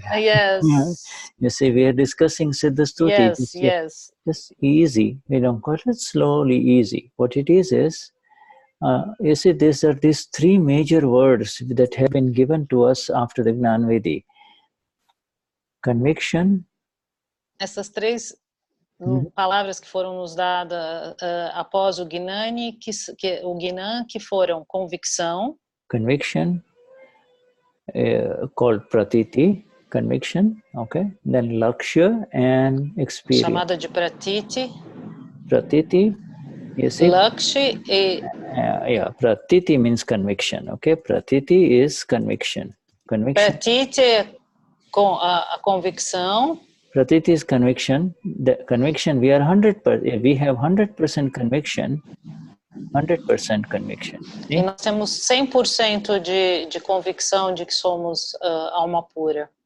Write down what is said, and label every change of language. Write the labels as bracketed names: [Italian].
[English] Yes. You see, we are discussing Siddha Stuti. Yes. Just easy. We don't call it slowly, easy. What it is, you see, these 3 major words that have been given to us after the Gnanvedi. Conviction. [Portuguese] Essas 3 palavras que foram nos dadas após o Gnani, o Gnan, que foram convicção, [English] conviction, called pratiti, conviction, okay? Then laksha and experience. [Portuguese] Chamada de pratiti. [English] Pratiti, you see? [Portuguese] Laksha e... [English] Yeah, pratiti means conviction, okay? Pratiti is conviction. Conviction. [Portuguese] Pratiti é a convicção. [English] Pratiti is conviction. The conviction, we are 100%, we have 100% conviction. 100% conviction. See? [Portuguese] E nós temos 100% de convicção de que somos alma pura.